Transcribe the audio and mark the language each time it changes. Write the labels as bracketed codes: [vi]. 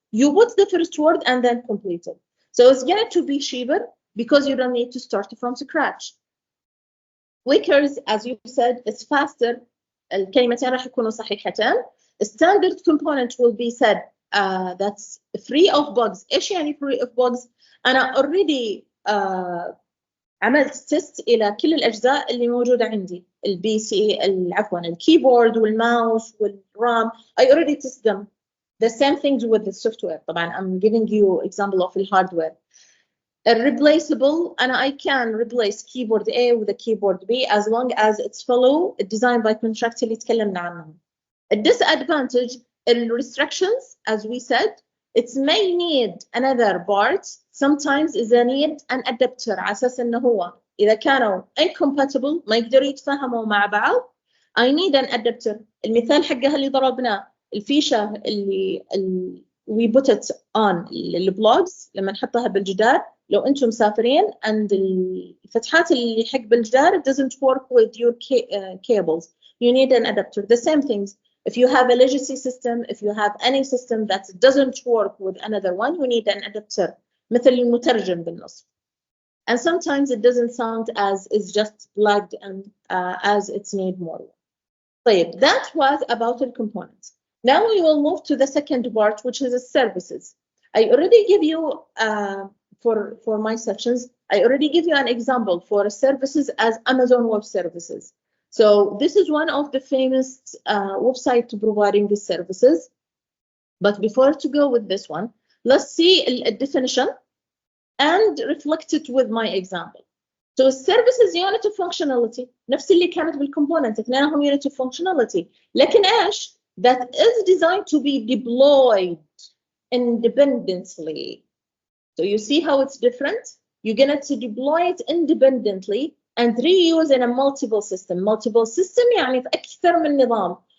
[en] You put the first word and then complete it. So it's going to be cheaper because you don't need to start from scratch. Quicker, as you said, it's faster. [ar] الكلمتين راح يكونوا صحيحتين. [en] Standard component will be said that's free of bugs. [ar] إيش يعني free of bugs؟ أنا [en] already [ar] عملت تيست إلى كل الأجزاء اللي موجودة عندي. البي سي عفواً الكيبورد والماوس والرام. [en] I already test them. The same things with the software. [ar] طبعاً [en] I'm giving you example of the hardware. Replaceable, and I can replace keyboard A with a keyboard B as long as it's follow a design by contract [ar] اللي تكلمنا عنهم. [en] A disadvantage, restrictions, as we said, it may need another part. Sometimes is a need an adapter [ar] على أساس إنه هو إذا كانوا incompatible ما يقدروا يتفاهموا مع بعض. [en] I need an adapter. [ar] المثال حقها اللي ضربناه الفيشة اللي [en] we put it on [ar] البلوجز لما نحطها بالجدار. لو أنتم مسافرين and الفتحات اللي حق بالجدار [en] doesn't work with your cables. You need an adapter. The same things. If you have a legacy system, if you have any system that doesn't work with another one, you need an adapter. [ar] مثل المترجم بالنص. [en] And sometimes it doesn't sound as it's just plugged and as it's need more. [ar] طيب, [en] that was about the components. Now we will move to the second part, which is the services. I already give you for my sections, I already give you an example for services as Amazon Web Services. So this is one of the famous websites providing the services. But before to go with this one, let's see a definition and reflect it with my example. So services unit of functionality [ar] نفس اللي كانت بالcomponent اثنينهم [en] unit of functionality. [ar] لكن إيش؟ [en] That is designed to be deployed independently. So you see how it's different? You're going to deploy it independently and reuse in a multiple system. [ar] Multiple system يعني في أكثر من نظام.